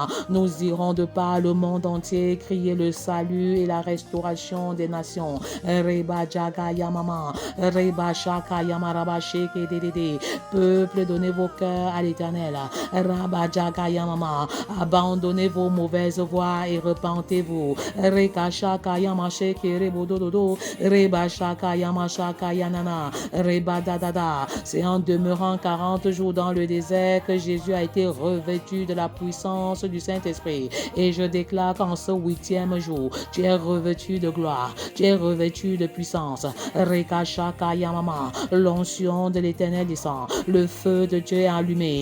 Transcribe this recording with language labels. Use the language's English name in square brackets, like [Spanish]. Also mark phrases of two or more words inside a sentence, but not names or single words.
[French] Nous irons de par le monde entier crier le salut et la restauration des nations. Reba Jaga Yamama. Reba Shaka Yamaraba Sheke Dedede. Peuple, donnez vos cœurs à l'Éternel. Rabba Jaga Yamama. Abandonnez vos mauvaises voies et repentez-vous. Reka Shaka Yamasheke Rebo Dododo. Reba Shaka Yamashaka Yanana. Reba Dadada. C'est en demeurant 40 jours dans le désert que Jésus a été revêtu de la puissance du Saint-Esprit. Et je déclare qu'en ce 8e jour, tu es revêtu de gloire, tu es revêtu de puissance. Reka Shaka Yamama. L'onction de l'Éternel descend. Le feu de Dieu est allumé.